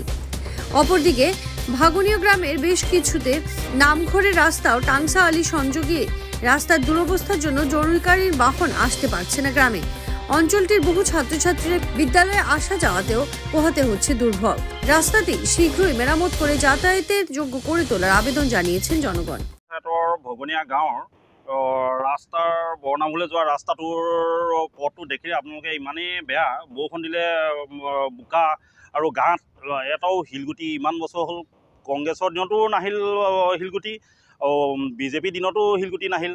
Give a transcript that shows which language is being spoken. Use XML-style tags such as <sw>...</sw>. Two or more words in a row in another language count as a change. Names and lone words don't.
<bn>অপরদিকে ভাগনিয়া গ্রামের বেশ কিছুতে নামঘরের রাস্তা ও টাংসা আলী সংযোগী রাস্তার দুরবস্থার জন্য জরুরিকালীন বাহন আসতে পারছে না গ্রামে। অঞ্চলটির বহু ছাত্রছাত্রীরা বিদ্যালয়ে আসা যাওয়াতেও পোহাতে হচ্ছে দুর্ভোগ। রাস্তাটি শীঘ্রই মেরামত করে যাতায়াতের যোগ্য করে তোলার আবেদন জানিয়েছেন জনগণ।</bn> <as>ভগনীয়া গাঁৱৰ ৰাস্তাৰ বৰ্ণামূলে যোৱা ৰাস্তাটোৰ পথটো দেখিলে আপোনালোকে ইমানেই বেয়া। বৰষুণ দিলে বোকা আৰু গাঁত এটাও শিলগুটি। ইমান বছৰ হ'ল কংগ্ৰেছৰ দিনতো নাহিল শিলগুটি, বিজেপি দিনতো শিলগুটি নাহিল।</as>